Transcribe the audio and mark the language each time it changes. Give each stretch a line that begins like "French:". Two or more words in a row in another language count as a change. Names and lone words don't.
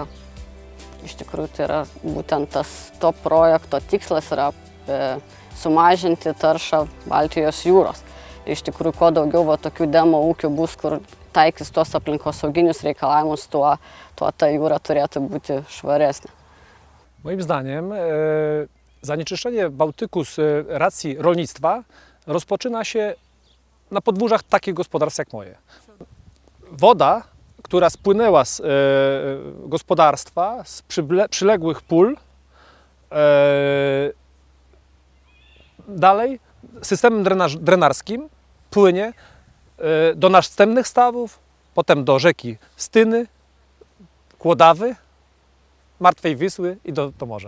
Lithuanian: Iš tikrųjų, tai yra būtent to projekto tikslas yra sumažinti taršą Baltijos jūros. Iš tikrųjų, kuo daugiau tokių demo ūkių bus, kur taikys tuos aplinkosauginius reikalavimus, tuo ta jūra turėtų būti švaresnė.
Polish: Moim zdaniem zanieczyszczenie Bałtyku z racji rolnictwa rozpoczyna się na podwórzach takich gospodarstw jak moje. Woda, która spłynęła z gospodarstwa, z przyległych pól, dalej systemem drenarskim płynie do następnych stawów, potem do rzeki Styny, Kłodawy, Martwej Wisły i do morza.